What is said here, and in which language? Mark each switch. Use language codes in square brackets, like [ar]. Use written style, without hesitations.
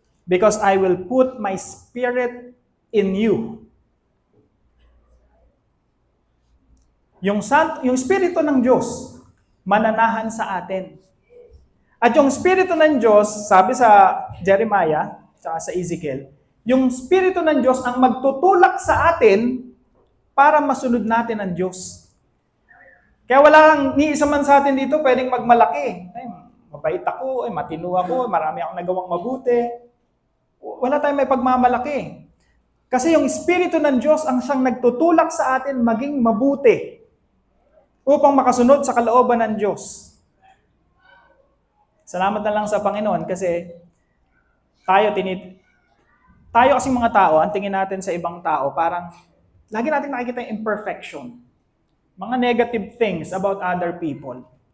[en] Because I will put my spirit in you. [tl] Yung Espiritu ng Diyos, mananahan sa atin. At yung Espiritu ng Diyos, sabi sa Jeremiah, sa Ezekiel, yung Espiritu ng Diyos ang magtutulak sa atin para masunod natin ang Diyos. Kaya walang ni isa man sa atin dito pwedeng magmalaki. Ay, mabait ako, matino ako, marami akong nagawang mabuti. Wala tayong may pagmamalaki. Kasi yung Espiritu ng Diyos ang siyang nagtutulak sa atin maging mabuti upang makasunod sa kalooban ng Diyos. Salamat na lang sa Panginoon kasi tayo kasing mga tao, ang tingin natin sa ibang tao, parang lagi natin nakikita yung imperfection. [en] Mga negative things about other people.